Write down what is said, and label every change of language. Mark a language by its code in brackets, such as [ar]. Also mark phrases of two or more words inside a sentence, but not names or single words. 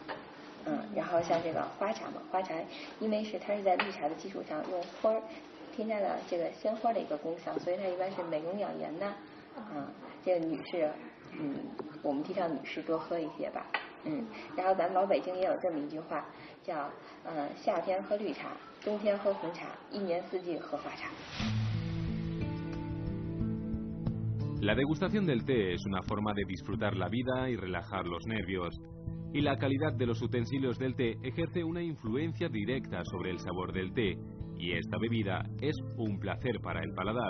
[zh] 然后像这个花茶嘛，花茶因为它是在绿茶的基础上用花儿添加了这个鲜花的一个功效，所以它一般是美容养颜呐。这个女士，我们提倡女士多喝一些吧。然后咱们老北京也有这么一句话，叫夏天喝绿茶，冬天喝红茶，一年四季喝花茶。 [es] La degustación del té es una forma de disfrutar la vida y relajar los nervios, y la calidad de los utensilios del té ejerce una influencia directa sobre el sabor del té, y esta bebida es un placer para el paladar.